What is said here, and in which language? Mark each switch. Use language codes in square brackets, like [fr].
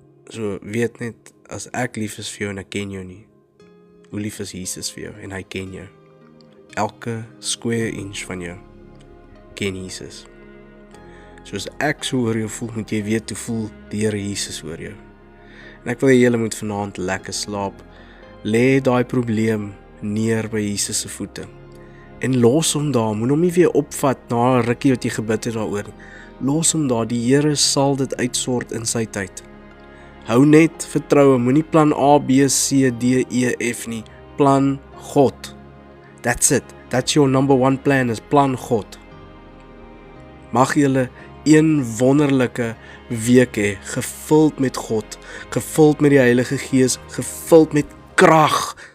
[af] So weet net, as ek lief is vir jou en ek ken jou nie, hoe lief is Jesus vir jou en hy ken jou. Elke square inch van jou ken Jesus. Soos ek so oor jou voel, moet jy weet hoe voel die Here Jesus oor jou. En ek wil hê julle moet vanaand lekker slaap. Lê daai probleem neer by Jesus se voete. En los hom daar, moet hom nie weer opvat na 'n rukkie wat jy gebid het daaroor nie. Los hom daar, die Here sal dit uitsort in sy tyd. Hou net vertroue, moenie plan A, B, C, D, E, F nie. [en] Plan God. That's it. That's your number one plan, is plan God. [af] Mag julle een wonderlike week hê, gevuld met God, gevuld met die Heilige Gees, gevuld met krag.